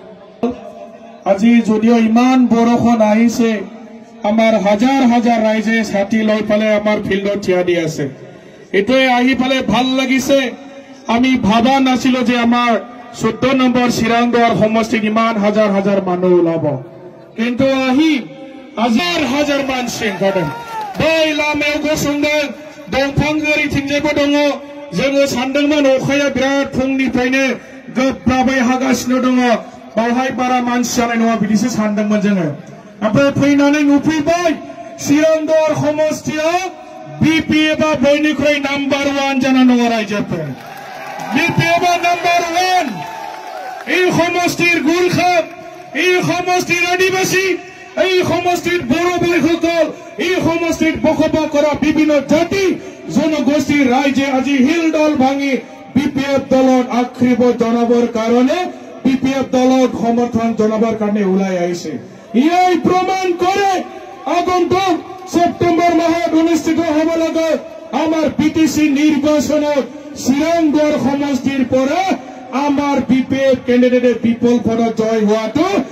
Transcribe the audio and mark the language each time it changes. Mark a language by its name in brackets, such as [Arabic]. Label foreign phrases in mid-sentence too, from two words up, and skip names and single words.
[Assamese] আজি যদিও ইমান বৰষুণ আহিছে আমাৰ হাজাৰ হাজাৰ ৰাইজে ছাতি লৈ পেলাই আমাৰ ফিল্ডত থিয়া দি আছে এটোৱে আহি পেলাই ভাল লাগিছে আমি ভাবা নাছিলো যে আমাৰ 14 নম্বৰ চিৰাংদুৱাৰ সমষ্টিত ইমান হাজাৰ হাজাৰ মানুহ ওলাব কিন্তু আহি হাজাৰ হাজাৰ মান সিংহদে [Bodo] बै लामायाव गसंदों दंफांगुरि थिंजायबो दङ जोङो सानदोंमोन अखाया बिराद फुंनिफ्रायनो गोब्राबै हागासिनो दङ बावहाय बारा मानसि जानाय नङा बिदिसो सानदोंमोन जोङो ओमफ्राय फैनानै नुफैबाय चिरांदुवार समष्टियाव बिपिएफ आ बयनिख्रुइ नाम्बार 1 जाना दङ रायजोफोर बिपिएफ आ नाम्बार 1 [Assamese] এই সমষ্টিৰ গুৰখা এই সমষ্টিৰ আদিবাসী এই সমষ্টিৰ বড় ভাইসকল এই সমষ্টিত বসবাস কৰা বিভিন্ন জাতি জনগোষ্ঠীৰ ৰাইজে আজি হিলডল ভাঙি বিপিএফ দলত আক্ৰিব জনাবৰ কাৰণে বিপিএফ দলত সমৰ্থন জনাবৰ কাৰণে ওলাই আহিছে ইয়াই প্ৰমাণ কৰে আগন্তুক সেপ্টেম্বৰ মাহত অনুষ্ঠিত হ'ব লগা আমাৰ বিটিসি নিৰ্বাচনত চিৰাংদুৱাৰ সমষ্টিৰ পৰা আমাৰ বিপিএফ কেণ্ডিডেট বিপুল ভোটত জয় হোৱাটো